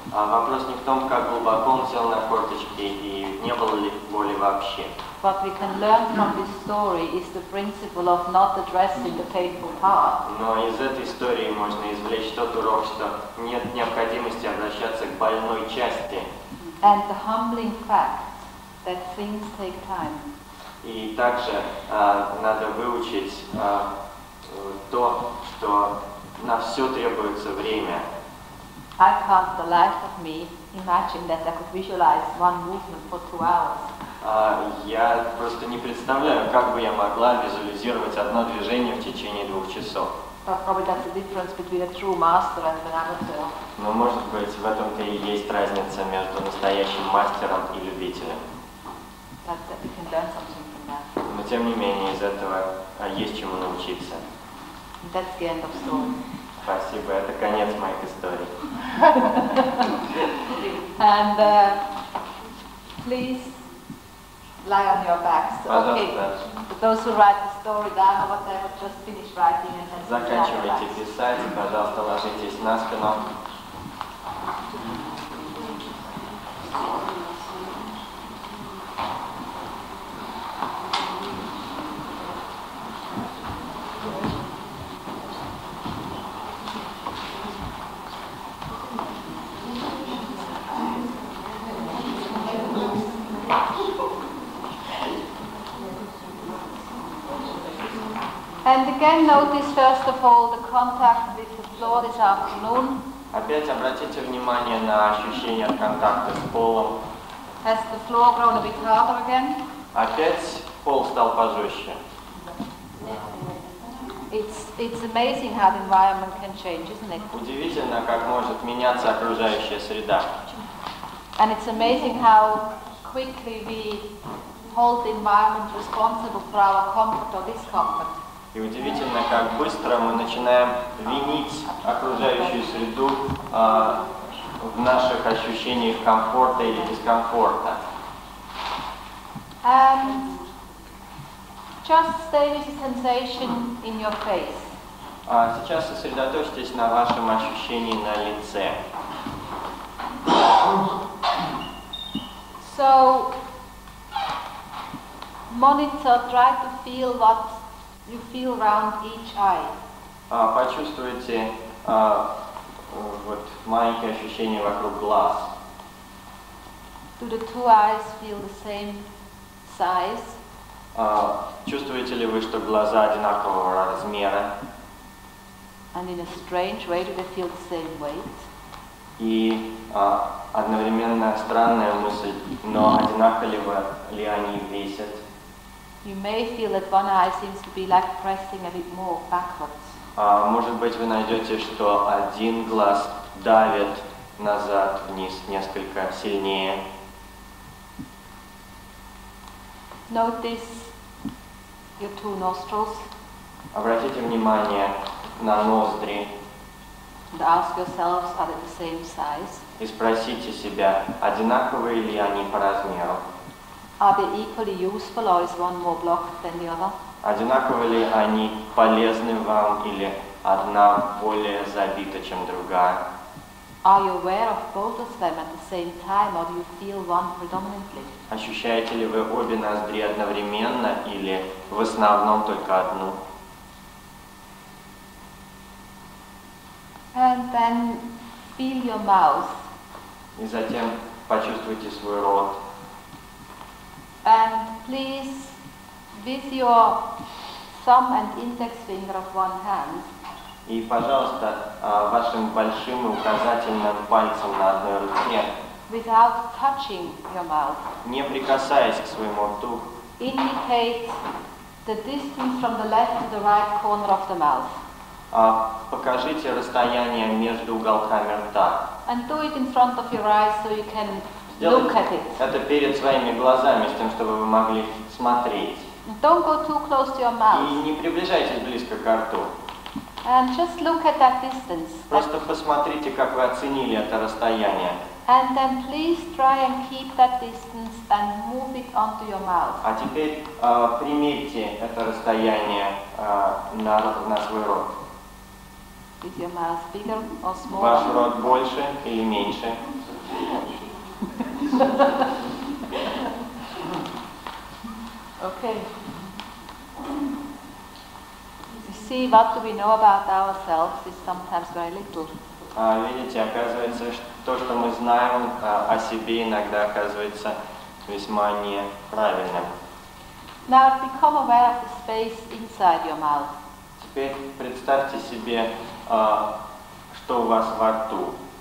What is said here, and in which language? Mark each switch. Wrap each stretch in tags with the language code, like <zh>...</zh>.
<ru>Вопрос не в том, как глубоко он сел на корточки и не было ли боли вообще.</ru> <en>What we can learn from this story is the principle of not addressing the painful part.</en> <ru>Но из этой истории можно извлечь тот урок, что нет необходимости обращаться к больной части.</ru> <en>And the humbling fact that things take time.</en> <ru>И также надо выучить то, что на все требуется время.</ru> <en>I can't, the life of me, imagine that I could visualize one movement for 2 hours.</en> <ru>Я просто не представляю, как бы я могла визуализировать одно движение в течение 2 часов.</ru> <en>But probably that's the difference between a true master and an amateur.</en> <ru>Но, может быть, в этом-то и есть разница между настоящим мастером и любителем.</ru> <en>That we can learn something from that.</en> <ru>Но, тем не менее, из этого есть чему научиться.</ru> <en>And that's the end of story.</en> <ru>Спасибо, это конец моих историй.</ru> <en>And please lie on your backs. Okay.</en> <ru>Пожалуйста,</ru> <en>Those who write the story down or whatever, just finish writing and then</en> <ru>заканчивайте писать, и, пожалуйста, ложитесь на спину.</ru> <en>And again, notice first of all the contact with the floor this afternoon.</en> <ru>Опять обратите внимание на ощущение от контакта с полом.</ru> <en>Has the floor grown a bit harder again?</en> <ru>Опять пол стал пожестче.</ru> <en>It's amazing how the environment can change, isn't it?</en> <ru>Удивительно, как может меняться окружающая среда.</ru> <en>And it's amazing how quickly we hold the environment responsible for our comfort or discomfort.</en> <ru>И удивительно, как быстро мы начинаем винить окружающую среду в наших ощущениях комфорта или дискомфорта.</ru> <en>And just stay with the sensation in your face.</en> <ru>Сейчас сосредоточьтесь на вашем ощущении на лице.</ru> <en>So, Monitor, try to feel what you feel around each eye.</en> <ru>Почувствуйте вот маленькие ощущения вокруг глаз.</ru> <en>Do the two eyes feel the same size?</en> <ru>Чувствуете ли вы, что глаза одинакового размера?</ru> <en>And in a strange way, do they feel the same weight?</en> <ru>И одновременно странная мысль, но одинаково ли они весят?</ru> <en>You may feel that one eye seems to be like pressing a bit more backwards.</en> <ru>Может быть, вы найдете, что один глаз давит назад, вниз несколько сильнее.</ru> <en>Notice your two nostrils</en> <ru>Обратите внимание на ноздри</ru> <en>and ask yourselves, are they the same size?</en> <ru>и спросите себя, одинаковые ли они по размеру?</ru> <en>Are they equally useful or is one more blocked than the other?</en> <ru>Одинаково ли они полезны вам или одна более забита, чем другая?</ru> <en>Are you aware of both of them at the same time or do you feel one predominantly?</en> <ru>Ощущаете ли вы обе ноздри одновременно или в основном только одну?</ru> <en>And then feel your mouth.</en> <ru>И затем почувствуйте свой рот.</ru> <en>And please, with your thumb and index finger of one hand,</en> <ru>И, пожалуйста, вашим большим и указательным пальцем на одной руке,</ru> <en>without touching your mouth,</en> <ru>не прикасаясь к своему рту,</ru> <en>indicate the distance from the left to the right corner of the mouth.</en> <ru>покажите расстояние между уголками рта.</ru> <en>And do it in front of your eyes so you can look at it.</en> <ru>Это перед своими глазами, с тем, чтобы вы могли смотреть.</ru> <en>Don't go too close to your</en> <ru>И</ru> <en>mouth.</en> <ru>не приближайтесь близко к рту.</ru> <en>And just look at that distance.</en> <ru>Просто посмотрите, как вы оценили это расстояние.</ru> <en>And then please try and keep that distance and move it onto your mouth.</en> <ru>А теперь примерьте это расстояние на свой рот.</ru> <en>Is your mouth bigger or</en> <ru>Ваш</ru> <en>smaller?</en> <ru>рот больше или меньше?</ru> <en>Okay. You see, what do we know about ourselves is sometimes very little.</en> <ru>Видите, оказывается, то, что мы знаем о себе, иногда оказывается весьма неправильным.</ru> <en>Now become aware of the space inside your mouth.</en> <ru>Теперь представьте себе, что у вас во рту.</ru>